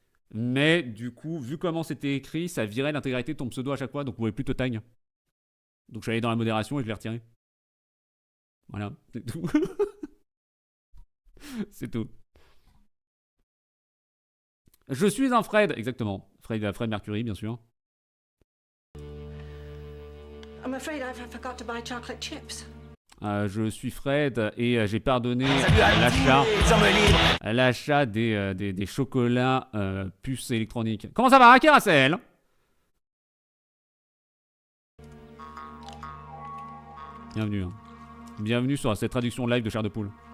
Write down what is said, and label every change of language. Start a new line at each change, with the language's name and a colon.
French: Mais du coup, vu comment c'était écrit, ça virait l'intégralité de ton pseudo à chaque fois, donc vous pouvez plus te tag. Donc je suis allé dans la modération et je l'ai retiré. Voilà, c'est tout. C'est tout. Je suis un Fred, exactement. Fred Mercury, bien sûr.
English: I'm afraid I forgot to buy chocolate chips.
French: Je suis Fred et j'ai pardonné Salut à l'achat les hommes libres. l'achat des chocolats puces électroniques. Comment ça va, Hacker ACL? Bienvenue. Hein. Bienvenue sur cette traduction live de chair de poule.